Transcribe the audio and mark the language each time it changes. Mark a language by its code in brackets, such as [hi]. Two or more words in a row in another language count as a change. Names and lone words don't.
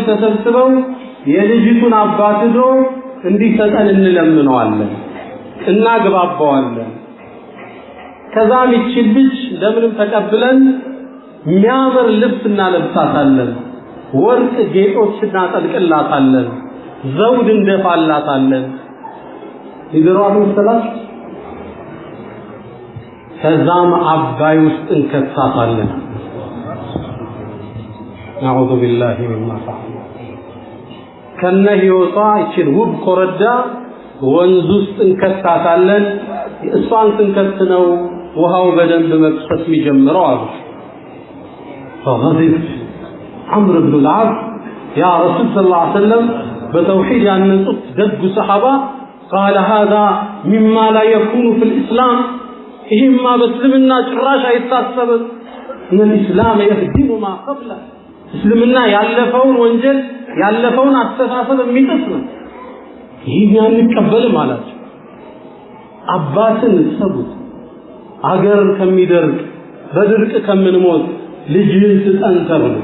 [am] ተሰብስበው የልጅቱን አባት ሄዶ እንዲሰጠን እንለምነዋለን፣ እናግባባዋለን። ከዛም ይችል ልጅ እንደምንም ተቀብለን የሚያምር ልብስ እናለብሳታለን፣ ወርቅ ጌጦች እናጠልቅላታለን፣ ዘውድ እንደፋላታለን። ይገሯት መሰላች። ከዛም አባይ ውስጥ እንከታታለን። [ar] نعوذ بالله مما فعل [am] ከነ ህይወቷ ይችል ውብ ኮረዳ ወንዝ ውስጥ እንከታታለን። እሷን ስንከትነው ውሃው በደንብ መፍሰስ የሚጀምረው አሉ። [ar] فغضب عمرو بن العاص يا رسول صلى الله عليه وسلم بتوحيد ያነጹት [am] ደግ ሰሃባ [ar] قال هذا مما لا يكون في الإسلام [am] ይሄማ በእስልምና ጭራሽ አይታሰብም። [ar] ان الاسلام يهدم ما قبله [am] እስልምና ያለፈውን ወንጀል ያለፈውን አስተሳሰብ የሚጥስ ነው። ይሄን አንቀበልም አላቸው። አባትን ሰቡት አገር ከሚደርቅ በድርቅ ከምንሞት ልጅን ስጠንተሩ